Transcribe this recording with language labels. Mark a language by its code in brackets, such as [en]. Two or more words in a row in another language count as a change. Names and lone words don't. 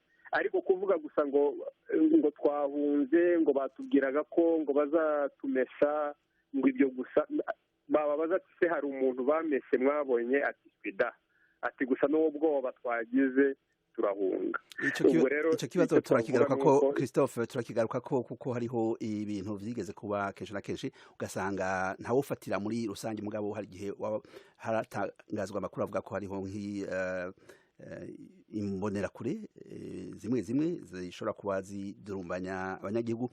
[rw] Ariko kuvuga gusa ngo twahunze, ngo batubwiraga ko ngo bazatumesha, ngo ibyo gusa bababaza ati se hari umuntu bamese mwabonye? Ati swida, ati gusa n'ubwoba twagize turahunga. [rn] Icyo kibazo turakigaruka ko Christophe, turakigaruka ko kuko hariho ibintu vyigeze kuba kenshi na kenshi ugasanga ntawe ufatira muri rusange, mugabo hari igihe haratangazwa amakuru avuga ko hariho imbonerakure zimwe zishobora kuba zidurumbanya abanyagihugu.